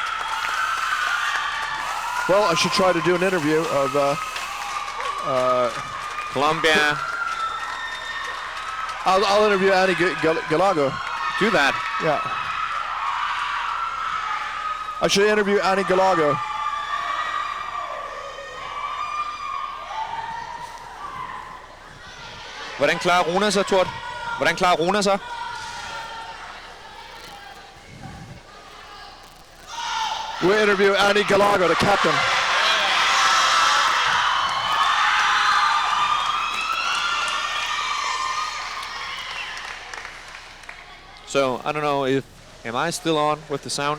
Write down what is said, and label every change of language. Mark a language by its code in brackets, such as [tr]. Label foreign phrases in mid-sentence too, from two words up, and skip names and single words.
[en] Well, I should try to do an interview of Colombia. I'll interview Annie Galago. Do that. Yeah. I should interview Annie Galago. [da] Hvordan klarer Runa sig, Tord? Hvordan klarer Runa sig? [en] We interview Annie Galago, the captain. So I don't know if am I still on with the sound?